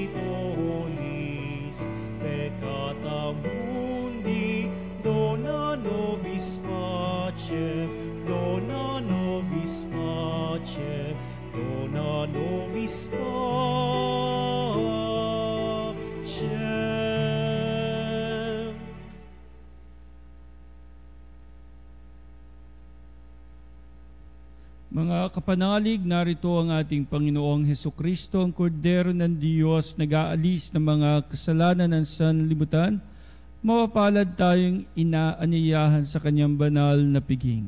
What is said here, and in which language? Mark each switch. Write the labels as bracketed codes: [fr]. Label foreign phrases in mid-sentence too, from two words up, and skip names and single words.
[la] tollis peccata mundi, dona nobis pacem, dona nobis pacem, dona nobis pacem. [tl] Mga kapanalig, narito ang ating Panginoong Hesu Kristo, ang Kordero ng Diyos, nag-aalis ng mga kasalanan ng sanlibutan. Mapapalad tayong inaanyayahan sa kanyang banal na piging.